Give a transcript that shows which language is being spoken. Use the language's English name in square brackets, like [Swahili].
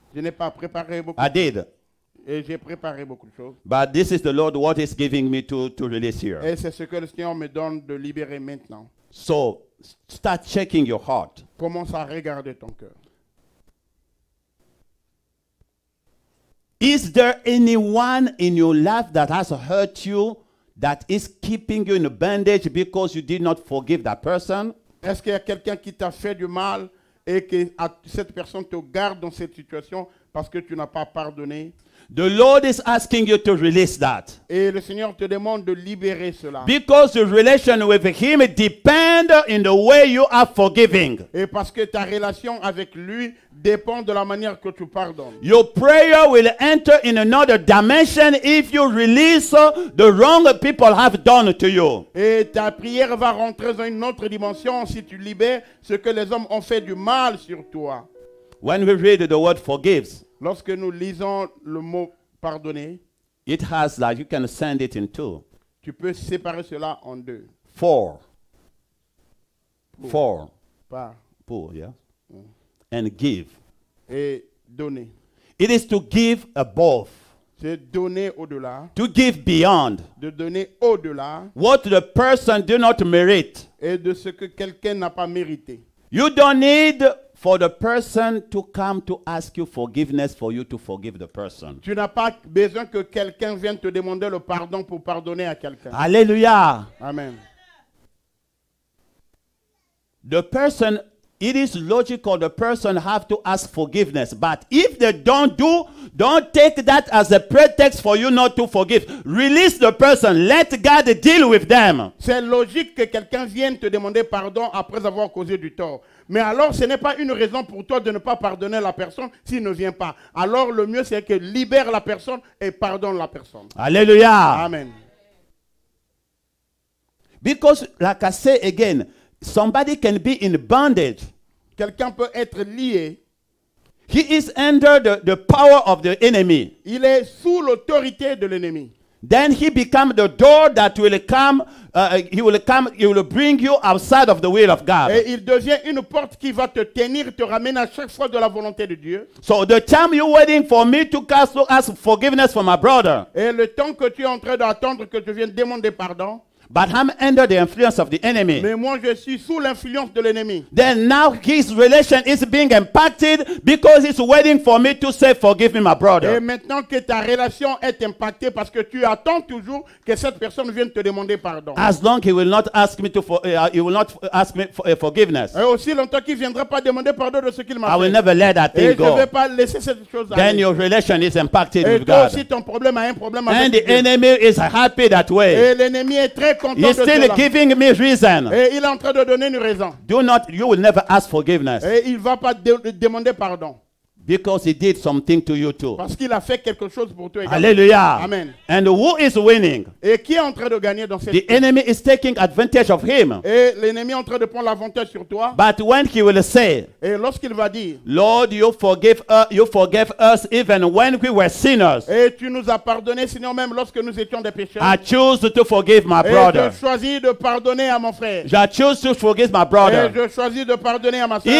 [French] Je n'ai pas préparé beaucoup. [English] I did. [French] Et j'ai préparé beaucoup de choses. [English] But this is the Lord what is giving me to release here. [French] Et c'est ce que le Seigneur me donne de libérer maintenant. [English] So start checking your heart. [French] Commence à regarder ton cœur. [English] Is there anyone in your life that has hurt you, that is keeping you in bondage because you did not forgive that person? [French] Est-ce qu'il y a quelqu'un qui t'a fait du mal et que cette personne te garde dans cette situation parce que tu n'as pas pardonné? [English] The Lord is asking you to release that. [French] Et le Seigneur te demande de libérer cela. [English] Because your relation with Him depends in the way you are forgiving. [French] Et parce que ta relation avec lui dépend de la manière que tu pardonnes. [English] Your prayer will enter in another dimension if you release the wrong people have done to you. [French] Et ta prière va rentrer dans une autre dimension si tu libères ce que les hommes ont fait du mal sur toi. [English] When we read the word forgives, [French] Lorsque nous lisons le mot pardonner, [English] it has like you can send it in two. [French] tu peux séparer cela en deux. [English] For. [French] Pour. [English] For. [French] Par [English] Pour, yeah. And give. [French] et donner. [English] It is to give above. [French] C'est donner au-delà, [English] To give beyond. [French] de donner au-delà [English] What the person do not merit. [French] et de ce que quelqu'un n'a pas mérité. [English] You don't need for the person to come to ask you forgiveness for you to forgive the person. [French] Tu n'as pas besoin que quelqu'un vienne te demander le pardon pour pardonner à quelqu'un. [English] Hallelujah. [French] Amen. [English] The person, it is logical the person have to ask forgiveness. But if they don't take that as a pretext for you not to forgive. Release the person. Let God deal with them. [French] C'est logique que quelqu'un vienne te demander pardon après avoir causé du tort. Mais alors, ce n'est pas une raison pour toi de ne pas pardonner la personne s'il ne vient pas. Alors, le mieux, c'est que libère la personne et pardonne la personne. [English] Hallelujah. [French] Amen. [English] Because, like I say again, somebody can be in bondage. [French] Quelqu'un peut être lié. [English] He is under the power of the enemy. [French] Il est sous l'autorité de l'ennemi. [English] Then he become the door that will come. He will bring you outside of the will of God. [French] Et il devient une porte qui va te tenir, te ramener à chaque fois de la volonté de Dieu. [English] So the time you're waiting for me to ask forgiveness for my brother, [French] Et le temps que tu es en train d'attendre que je vienne demander pardon, [English] but I'm under the influence of the enemy. [French] mais moi je suis sous l'influence de l'ennemi. [English] Then now his relation is being impacted because he's waiting for me to say, forgive me, my [French] Et [English] brother. [French] maintenant que ta relation est impactée parce que tu attends toujours que cette personne vienne te demander pardon. [English] As long he will not ask me he will not ask me for forgiveness. [French] Et aussi longtemps qu'il ne viendra pas demander pardon de ce qu'il m'a [English] I will [French] fait. [English] never let that [French] Et [English] thing [French] je ne vais [English] go. [French] pas laisser cette chose [English] Then [French] aller. [English] your relation is impacted [French] Et [English] with [French] toi [English] God. [French] aussi ton problème a un problème [English] And [French] avec [English] the [French] Dieu. [English] enemy is happy that way. [French] Et l'ennemi est très content [English] He's [French] de [English] still [French] cela. [English] giving me reason. [French] Et il est en train de donner une raison. [English] You will never ask forgiveness [French] Et il ne va pas demander pardon. [English] because he did something to you too. [French] Parce qu'il a fait quelque chose pour toi également. [English] Hallelujah. [French] Amen. [English] And who is winning? [French] Et qui est en train de gagner dans cette [English] The enemy is taking advantage of him. [French] Et l'ennemi est en train de prendre l'avantage sur toi. [English] But when he will say, [French] Et lorsqu'il va dire, [English] Lord, you forgave us even when we were sinners. [French] et tu nous as pardonné, Seigneur, même lorsque nous étions des pécheurs. [English] I choose to forgive my [French] Et [English] brother. [French] je choisis de pardonner à mon frère. [English] I choose to forgive my [French] Et [English] brother. [French] je choisis de pardonner à ma soeur.